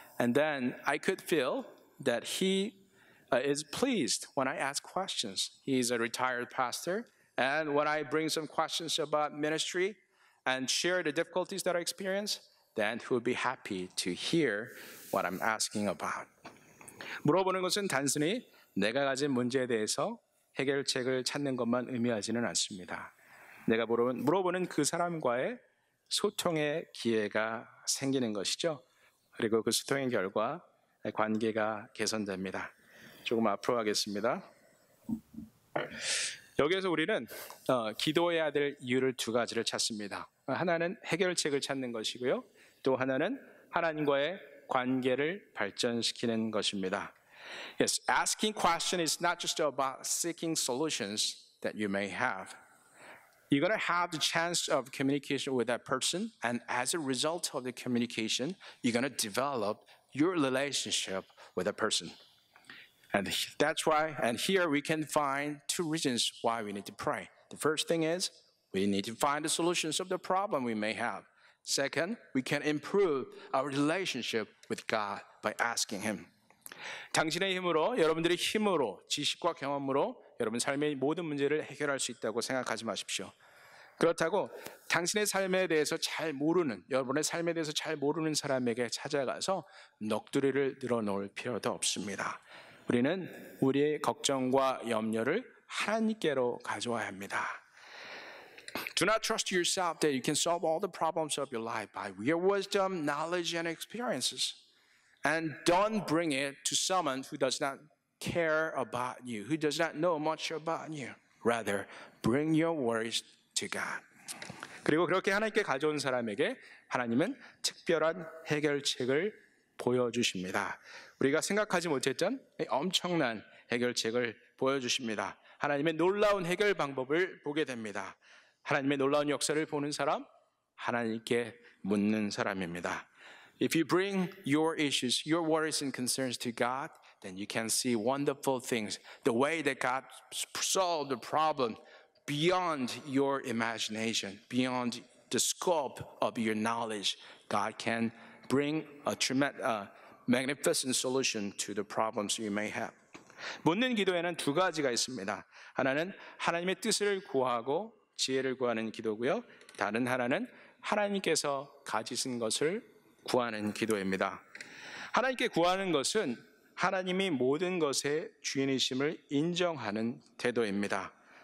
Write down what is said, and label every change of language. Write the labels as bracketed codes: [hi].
[en] And then I could feel that he is pleased when I ask questions. He's a retired pastor. And when I bring some questions about ministry and share the difficulties that I experience, then he will be happy to hear what I'm asking about. [ko] 물어보는 것은 단순히 내가 가진 문제에 대해서 해결책을 찾는 것만 의미하지는 않습니다. 내가 물어보는 그 사람과의 소통의 기회가 생기는 것이죠. 그리고 그 소통의 결과 관계가 개선됩니다. 조금 앞으로 가겠습니다. 여기에서 우리는 기도해야 될 이유를 두 가지를 찾습니다. 하나는 해결책을 찾는 것이고요. 또 하나는 하나님과의 관계를 발전시키는 것입니다. [en] Yes, asking questions is not just about seeking solutions that you may have. You're going to have the chance of communication with that person, and as a result of the communication, you're going to develop your relationship with that person. And that's why, and here we can find two reasons why we need to pray. The first thing is, we need to find the solutions of the problem we may have. Second, we can improve our relationship with God by asking Him. [ko] 당신의 힘으로, 여러분들의 힘으로, 지식과 경험으로 여러분 삶의 모든 문제를 해결할 수 있다고 생각하지 마십시오. 그렇다고 당신의 삶에 대해서 잘 모르는, 여러분의 삶에 대해서 잘 모르는 사람에게 찾아가서 넋두리를 늘어놓을 필요도 없습니다. 우리는 우리의 걱정과 염려를 하나님께로 가져와야 합니다. [en] Do not trust yourself that you can solve all the problems of your life by your wisdom, knowledge, and experiences. And don't bring it to someone who does not care about you, who does not know much about you. Rather, bring your worries to God. [ko] 그리고 그렇게 하나님께 가져온 사람에게 하나님은 특별한 해결책을 보여주십니다. 우리가 생각하지 못했던 엄청난 해결책을 보여주십니다. 하나님의 놀라운 해결 방법을 보게 됩니다. 하나님의 놀라운 역사를 보는 사람, 하나님께 묻는 사람입니다. [en] If you bring your issues, your worries and concerns to God, then you can see wonderful things. The way that God solved the problem beyond your imagination, beyond the scope of your knowledge. God can bring a tremendous, magnificent solution to the problems you may have. [ko] 묻는 기도에는 두 가지가 있습니다. 하나는 하나님의 뜻을 구하고 지혜를 구하는 기도고요. 다른 하나는 하나님께서 가지신 것을 구하는 기도입니다. 하나님께 구하는 것은 하나님이 모든 것의 주인이심을 인정하는 태도입니다.